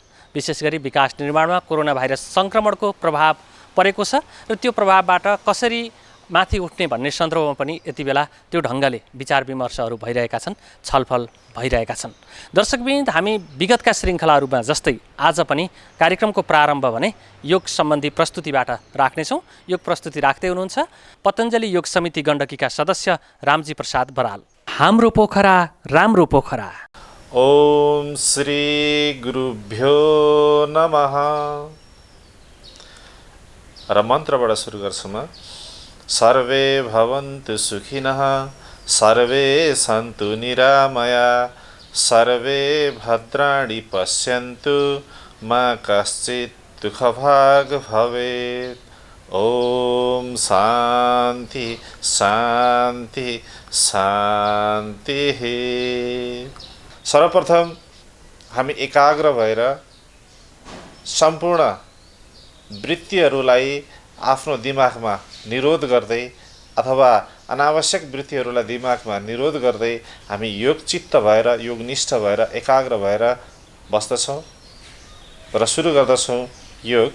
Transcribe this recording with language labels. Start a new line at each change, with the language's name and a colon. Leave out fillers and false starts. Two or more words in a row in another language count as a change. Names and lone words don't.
Nepali: विशेष गरी विकास निर्माणमा कोरोना भाइरस सङ्क्रमणको प्रभाव परेको छ र त्यो प्रभावबाट कसरी माथि उठ्ने भन्ने सन्दर्भमा पनि यति बेला त्यो ढङ्गले विचार विमर्शहरू भइरहेका छन्, छलफल भइरहेका छन्। दर्शकवृन्द, हामी विगतका श्रृङ्खलाहरूमा जस्तै आज पनि कार्यक्रमको प्रारम्भ भने योग सम्बन्धी प्रस्तुतिबाट राख्नेछौँ। योग प्रस्तुति राख्दै हुनुहुन्छ पतञ्जलि योग समिति गण्डकीका सदस्य रामजी प्रसाद बराल। हाम्रो पोखरा राम्रो पोखरा।
Sanskrit: ओम श्री गुरुभ्यो नमः।
Nepali: र मन्त्रबाट सुरु गर्छु म।
Sanskrit: सर्वे भवन्तु सुखिनः, सर्वे सन्तु निरामया, सर्वे भद्राणि पश्यन्तु, मा कश्चित् दुःखभाग् भवेत्। ओम शान्ति शान्ति शान्तिः।
Nepali: सर्वप्रथम हामी एकाग्र भएर सम्पूर्ण वृत्तिहरूलाई आफ्नो दिमागमा निरोध गर्दै अथवा अनावश्यक वृत्तिहरूलाई दिमागमा निरोध गर्दै हामी योगचित्त भएर योगनिष्ठ भएर एकाग्र भएर बस्दछौँ र सुरु गर्दछौँ योग।